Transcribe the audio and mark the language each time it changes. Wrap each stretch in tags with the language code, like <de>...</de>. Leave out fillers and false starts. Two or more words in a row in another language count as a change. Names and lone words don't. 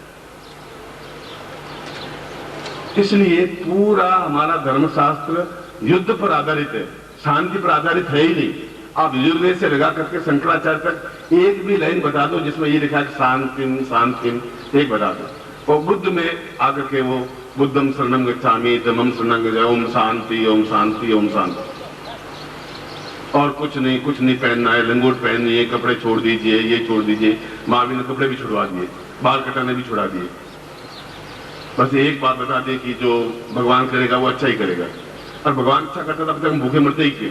<hi>इसलिए पूरा हमारा धर्मशास्त्र युद्ध पर आधारित है, शांति पर आधारित है ही नहीं। आप यजुर्वेद से लगा करके शंकराचार्य तक एक भी लाइन बता दो जिसमें ये लिखा है</hi> <sa>शांतिम शांतिम,</sa> <hi>एक बता दो। और बुद्ध में आकर के वो</hi> <pi>बुद्धम शरणम गच्छामि, धम्मम शरणम गच्छामि,</pi> <sa>ओम शांति ओम शांति ओम शांति।</sa> <hi>और कुछ नहीं पहनना है, लंगोट पहनिए, कपड़े छोड़ दीजिए, ये छोड़ दीजिए। महावीर ने कपड़े भी छुड़वा दिए, बाल कटाने भी छुड़ा दिए। बस एक बात बता दें कि जो भगवान करेगा वो अच्छा ही करेगा। और भगवान अच्छा करता था, अब तक हम भूखे मरते ही थे।</hi>